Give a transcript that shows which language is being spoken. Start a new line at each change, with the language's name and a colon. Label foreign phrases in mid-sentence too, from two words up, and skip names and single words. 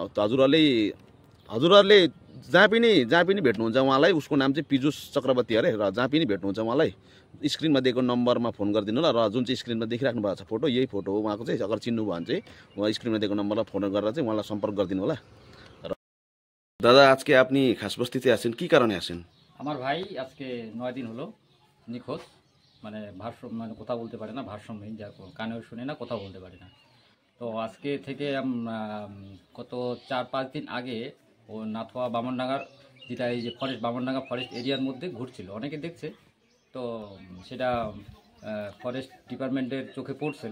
Nepali: हजुरहरूले जहाँ पनि भेट्नुहुन्छ उहाँलाई उसको नाम चाहिँ पिजुस चक्रवर्ती अरे र जहाँ पनि भेट्नुहुन्छ उहाँलाई स्क्रिनमा दिएको नम्बरमा फोन गरिदिनु होला र जुन चाहिँ स्क्रिनमा देखिराख्नु भएको छ फोटो यही फोटो हो उहाँको चाहिँ अगर चिन्नु भयो भने चाहिँ उहाँ स्क्रिनमा दिएको नम्बरलाई फोन गरेर चाहिँ उहाँलाई सम्पर्क गरिदिनु होला। दादा आज के
Bangla: আপনি খাসবস্তিতে আছেন কি কারণে আছেন? আমার ভাই আজকে 9 দিন হলো নিখোঁজ, মানে মানে কথা বলতে পারে না, ভারসাম্যহীন, যা কানেও শুনে না, কথা বলতে পারে না। তো আজকে থেকে গত 4-5 দিন আগে ও নাথুয়া বামনডাঙ্গার যেটা এই যে ফরেস্ট বামনডাঙ্গা ফরেস্ট এরিয়ার মধ্যে ঘুরছিল, অনেকে দেখছে, তো সেটা ফরেস্ট ডিপার্টমেন্টের চোখে পড়ছিল।